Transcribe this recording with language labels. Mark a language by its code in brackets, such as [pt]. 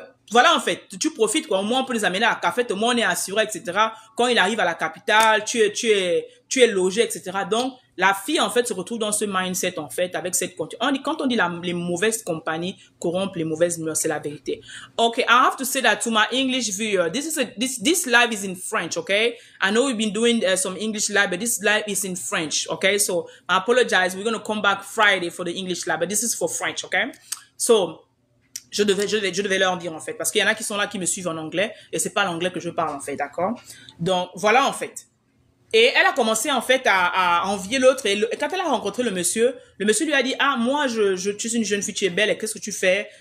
[fr] Voilà, en fait, tu profites, quoi. Au moins, on peut les amener à la café, au moins, on est assuré, etc. Quand il arrive à la capitale, tu es logé, etc. Donc, la fille, en fait, se retrouve dans ce mindset, en fait, avec cette quand on dit les mauvaises compagnies corrompent les mauvaises mœurs, c'est la vérité. [en] Okay, I have to say that to my English viewer. This live is in French, okay? I know we've been doing some English live, but this live is in French, okay? So, I apologize. We're going to come back Friday for the English live, but this is for French, okay? [fr] So, je devais leur dire, en fait, parce qu'il y en a qui sont là, qui me suivent en anglais, et c'est pas l'anglais que je parle, en fait, d'accord? Donc, voilà, en fait. Et elle a commencé, en fait, à envier l'autre, et quand elle a rencontré le monsieur lui a dit, ah, moi, tu es une jeune fille, tu es belle, et qu'est-ce que tu fais?